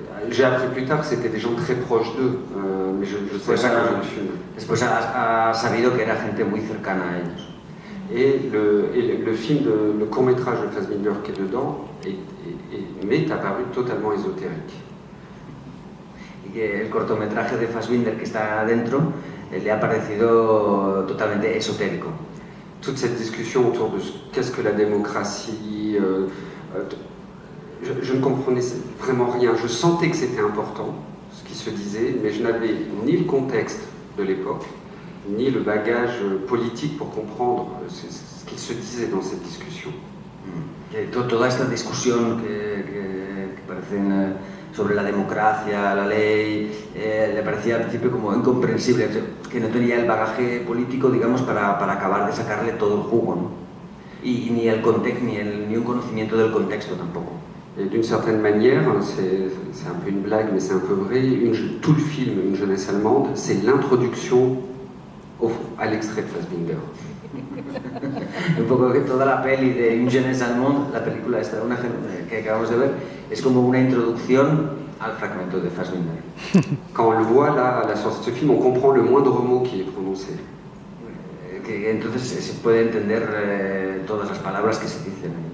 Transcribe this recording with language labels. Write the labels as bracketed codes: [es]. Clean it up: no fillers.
[fr] J'ai appris plus tard que c'était des gens très proches d'eux, mais je ne sais pas quand je le film. [es] Después ha sabido que era gente muy cercana a ellos. [fr] Et le film, le court-métrage de Fassbinder qui est dedans, m'est apparu totalement ésotérique. [es] Y que el cortometraje de Fassbinder que está dentro le ha parecido totalmente esotérico. [fr] Toute cette discussion autour de qu'est-ce que la démocratie, je ne comprenais vraiment rien. Je sentais que c'était important, ce qui se disait, mais je n'avais ni le contexte de l'époque, ni le bagage politique pour comprendre ce qu'il se disait dans cette discussion. [es] Toda esta discusión que parecen sobre la democracia, la ley, le parecía al principio como incomprensible, que no tenía el bagaje político, digamos, para acabar de sacarle todo el jugo, ¿no? Y ni el contexto, ni un conocimiento del contexto tampoco. [fr] Et d'une certaine manière, c'est un peu une blague, mais c'est un peu vrai, tout le film Une jeunesse allemande, c'est l'introduction à l'extrait de Fassbinder. [es] Un poco que toda la peli de Une jeunesse allemande, la película esta que acabamos de ver, es como una introducción al fragmento de Fassbinder. [fr] Quand on le voit là, à la sortie de ce film, on comprend le moindre mot qui est prononcé. [es] Que entonces se puede entender todas las palabras que se dicen.